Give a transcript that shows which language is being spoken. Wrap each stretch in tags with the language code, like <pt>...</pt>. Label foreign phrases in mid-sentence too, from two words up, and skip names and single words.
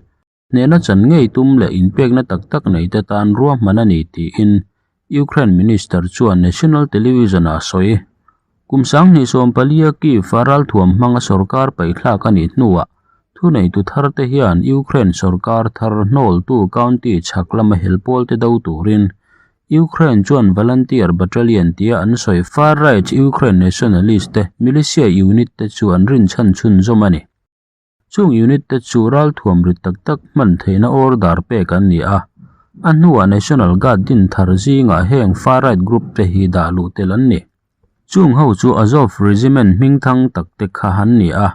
<lus>Ne na chan ngei tum le inpek na tak nei te tan ruwa manani ti in Ukraine Minister chuan</lus> <en>National Television</en> <lus>a soi. Kumsang ni som palia ki faral thuam manga sarkar pai thla ka ni hnuwa. Thu nei tu thar te hian Ukraine sarkar thar hnol tu county chaklama helpol te dau turin. Ukraine chuan</lus> <en>volunteer battalion</en> <lus>tia an soi</lus> <en>far right Ukraine nationalist</en> <lus>te</lus> <en>militia unit</en> <lus>te chuan rin chan chun zomani. Chung unit te chu ral thuam rit tak man theina order pe kan ni a. Anhuwa</lus> <en>National Guard</en> <lus>din thar zinga heng</lus> <en>far right group</en> <lus>te hi da lu tel an ni. Chung ho chu Azov regiment mingthang tak te kha han ni a.</lus>